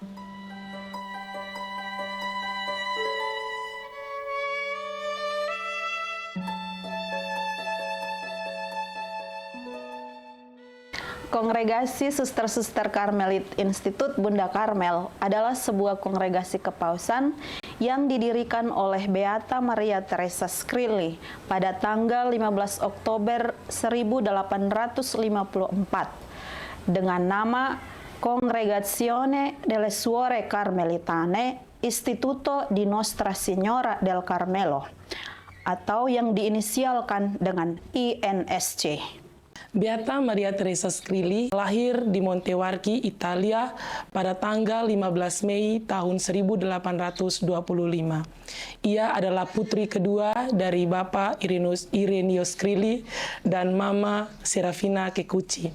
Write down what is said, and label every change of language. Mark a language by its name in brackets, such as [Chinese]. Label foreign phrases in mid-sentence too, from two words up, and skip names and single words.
[Indonesian] Kongregasi Suster-Suster Karmelit Institut Bunda Karmel adalah sebuah kongregasi kepausan yang didirikan oleh Beata Maria Teresa Skrilli pada tanggal 15 Oktober 1854 dengan nama Congregazione delle Suore Carmelitane Istituto di Nostra Signora del Carmelo, atau yang diinisialkan dengan INSC. Beata Maria Teresa Skrilli lahir di Montevarchi, Italia pada tanggal 15 Mei tahun 1825. Ia adalah putri kedua dari Bapak Ireneo Skrilli dan Mama Serafina Kekuchi.